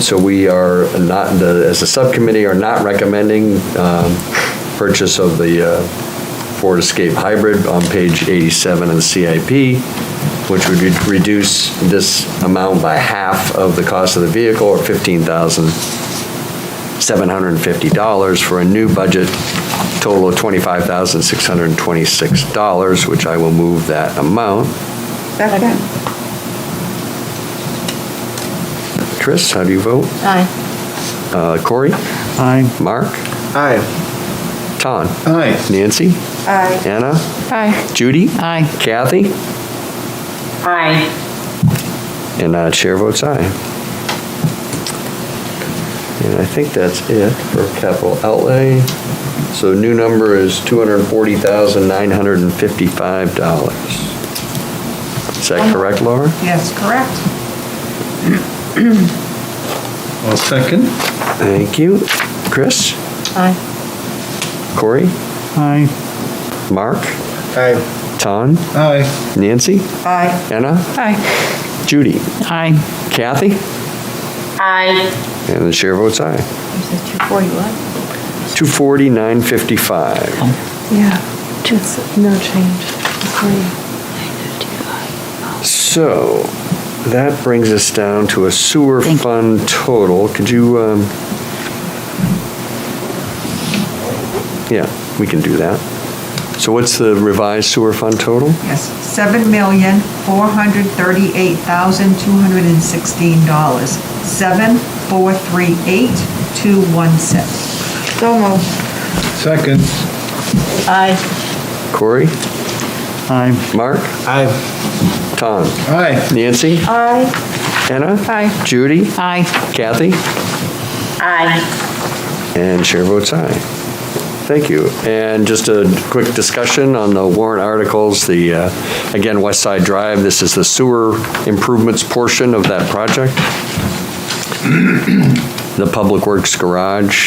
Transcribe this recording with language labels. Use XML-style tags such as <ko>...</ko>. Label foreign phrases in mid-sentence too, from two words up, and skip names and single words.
<en>So we are not, as a subcommittee, are not recommending purchase of the Ford Escape Hybrid on page 87 of the CIP, which would reduce this amount by half of the cost of the vehicle, or $15,750, for a new budget total of $25,626, which I will move that amount. Second. Chris, how do you vote? Aye. Corey? Aye. Mark? Aye. Ton? Aye. Nancy? Aye. Anna? Aye. Judy? Aye. Kathy? Aye. And chair votes aye. And I think that's it for capital outlay. So new number is $240,955. Is that correct, Laura? Yes, correct. I'll second. Thank you. Chris? Aye. Corey? Aye. Mark? Aye. Ton? Aye. Nancy? Aye. Anna? Aye. Judy? Aye. Kathy? Aye. And the chair votes aye. 240 what? 240,955. Yeah, just no change. So that brings us down to a sewer fund total. Could you, yeah, we can do that. So what's the revised sewer fund total? Yes, $7,438,216. 7,438,216. So moved. Second. Aye. Corey? Aye. Mark? Aye. Tom? Aye. Nancy? Aye. Anna? Aye. Judy? Aye. Kathy? Aye. And chair votes aye. Thank you. And just a quick discussion on the warrant articles. The, again, West Side Drive, this is the sewer improvements portion of that project. The Public Works Garage.</en>